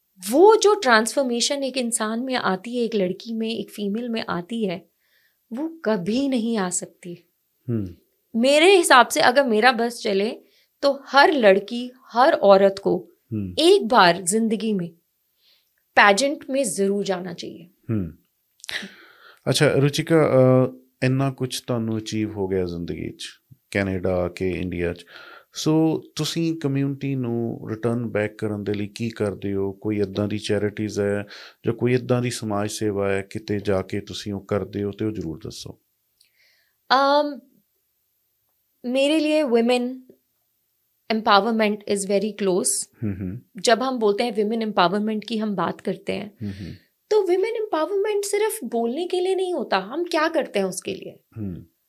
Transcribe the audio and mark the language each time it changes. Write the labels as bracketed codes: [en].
[hi] वो जो ट्रांसफॉर्मेशन एक इंसान में आती है, एक लड़की में, एक फीमेल में आती है, वो कभी नहीं आ सकती। मेरे हिसाब से अगर मेरा बस चले तो हर लड़की, हर औरत को एक बार जिंदगी में पैजेंट में जरूर जाना चाहिए। [pa] अच्छा रुचिका, ਇੰਨਾ ਕੁਝ ਤੁਹਾਨੂੰ ਅਚੀਵ ਹੋ ਗਿਆ ਜ਼ਿੰਦਗੀ 'ਚ, ਕੈਨੇਡਾ ਆ ਕੇ ਇੰਡੀਆ 'ਚ, ਸੋ ਤੁਸੀਂ ਕਮਿਊਨਿਟੀ ਨੂੰ ਰਿਟਰਨ ਬੈਕ ਕਰਨ ਦੇ ਲਈ ਕੀ ਕਰਦੇ ਹੋ? ਕੋਈ ਇੱਦਾਂ ਦੀ ਚੈਰਿਟੀਜ਼ ਹੈ ਜਾਂ ਕੋਈ ਇੱਦਾਂ ਦੀ ਸਮਾਜ ਸੇਵਾ ਹੈ ਕਿਤੇ ਜਾ ਕੇ ਤੁਸੀਂ ਉਹ ਕਰਦੇ ਹੋ, ਤੇ ਉਹ ਜ਼ਰੂਰ ਦੱਸੋ। [hi] मेरे लिए [en] Women empowerment is very close. [hi] जब हम बोलते हैं विमेन एम्पावरमेंट की हम बात करते हैं, तो विमेन एम्पावरमेंट सिर्फ बोलने के लिए नहीं होता, हम क्या करते हैं उसके लिए।